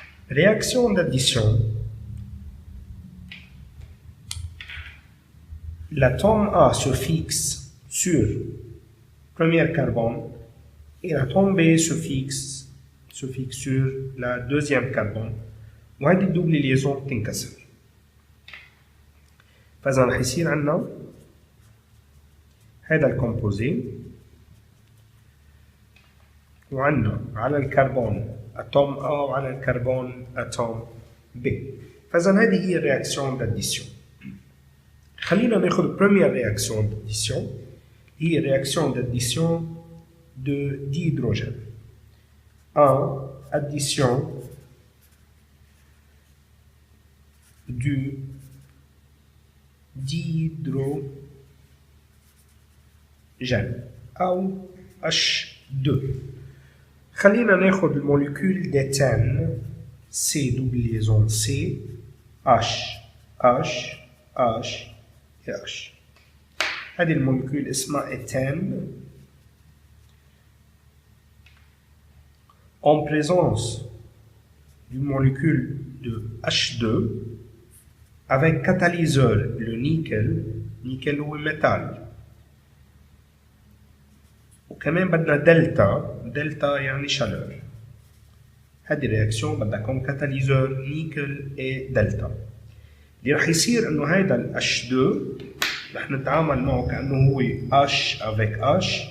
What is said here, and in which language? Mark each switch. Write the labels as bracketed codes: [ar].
[fr] Réaction d'addition. L'atome A se fixe sur le premier carbone et l'atome B se fixe sur la deuxième carbone. [ar] وهذه الدوبل ليزون تنكسر. فإذا رح يصير عندنا هذا الكومبوزي، وعندنا على الكربون اتوم A وعلى الكربون اتوم B. فإذا هذه هي الرياكسيون d'addition. خلينا ناخذ [fr] première réaction d'addition. هي réaction d'addition de dihydrogène. En addition du dihydrogène أو H2. [ar] خلينا ناخذ الموليكول [fr] d'éthène C double liaison C H H H et H. [ar] هذه الموليكول اسمها éthène. [fr] En présence d'une molécule de H2 avec catalyseur le nickel هو métal. [ar] وكمان بدنا دلتا يعني chaleur. هذه الرياكسيون بدها يكون كاتاليزور نيكل et دلتا. اللي رح يصير انه هيدا ال H2 رح نتعامل معه كأنه هو H avec H.